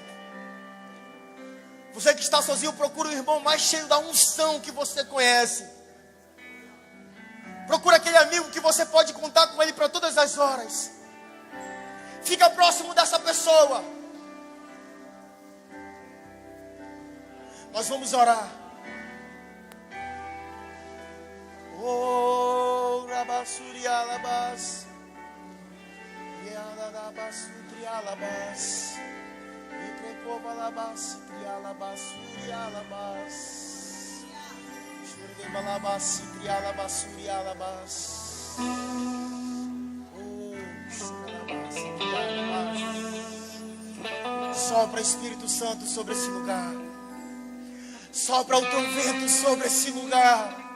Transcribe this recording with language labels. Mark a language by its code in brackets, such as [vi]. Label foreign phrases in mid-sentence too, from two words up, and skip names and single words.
[pt] Você que está sozinho, procura o irmão mais cheio da unção que você conhece. Procura aquele amigo que você pode contar com ele para todas as horas. Fica próximo dessa pessoa. Nós vamos orar. Oh, Rabassuri Alabas. Yalabasuri Alabas. Itrecova Alabas, Trialabasuri Alabas. Shurdebalabas, Trialabasuri Alabas. Oh, Shuralabas, Trialabas. Sopra Espírito Santo sobre esse lugar. Sopra o teu vento sobre esse lugar.